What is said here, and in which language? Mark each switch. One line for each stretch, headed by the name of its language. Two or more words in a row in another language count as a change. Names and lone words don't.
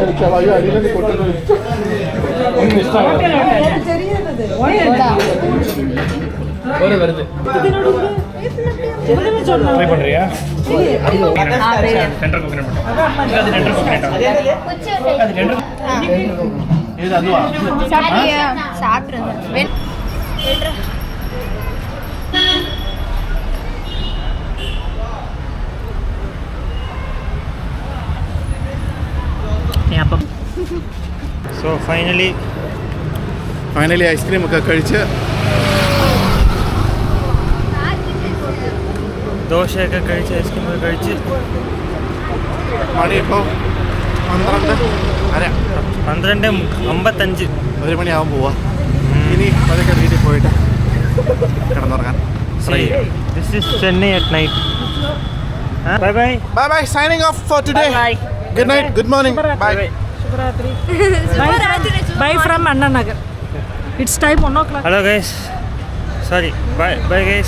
Tamil: வருது. ட்ரை பண்றியா? இது அதுவா? சாப்பிட்றேன்.
English: So finally
Malayalam: ഐസ്ക്രീം ഒക്കെ കഴിച്ച് ദോശയൊക്കെ കഴിച്ച് ഐസ്ക്രീമൊക്കെ കഴിച്ച് മണി ഇപ്പോൾ 12:55 1 മണിയാവാൻ പോവാ. ഇനി അതൊക്കെ വീട്ടിൽ പോയിട്ട് കിടന്നുറങ്ങാൻ.
English: This is Chennai at night. Bye bye Bye bye signing off for today. Good night, good morning, bye. Bye from Anna Nagar. It's time 1 o'clock. Hello guys. Sorry. Bye guys.